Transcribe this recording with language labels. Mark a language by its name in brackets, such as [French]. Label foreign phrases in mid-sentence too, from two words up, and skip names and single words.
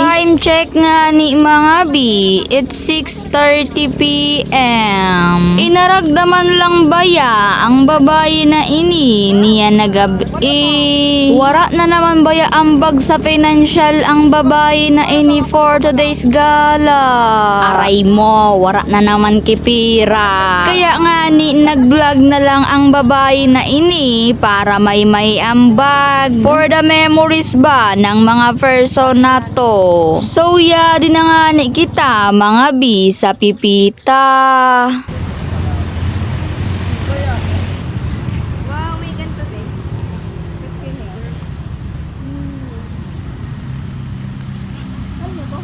[English] Time check nga ni mga B. It's 6:30 PM. [Rinconada Bikol] Inaragdaman lang baya ang babayi na ini niya nagabi. Wara na naman baya ambag sa financial ang babayi na ini [English] for today's gala. [Rinconada Bikol] Aray mo, wara na naman kipira. Kaya nga ni nag-vlog na lang ang babayi na ini para may ambag [English] for the memories [Rinconada Bikol] ba ng mga person na to. So yeah, di na nga ni kita mga B sa pipita. [Filipino] Wow, may ganito din. Ano to?